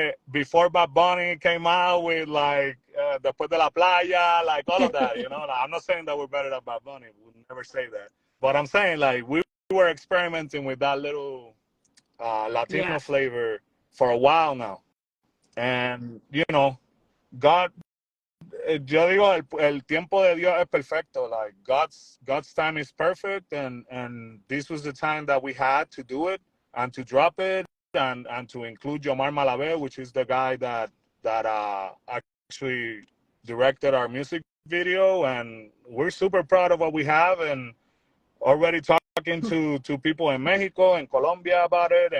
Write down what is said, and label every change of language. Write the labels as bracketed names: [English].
[English] Before Bad Bunny came out with like Después de la Playa, like all of that, you know. Like, I'm not saying that we're better than Bad Bunny. We would never say that. But I'm saying like we were experimenting with that little Yeah. Latino flavor for a while now. [Spanish] And, God, yo digo, el tiempo de Dios es perfecto. [English] Like God's time is perfect, and this was the time that we had to do it and to drop it and to include Yomar Malavé, which is the guy that actually directed our music video, and we're super proud of what we have, and already talking to people in Mexico and Colombia about it,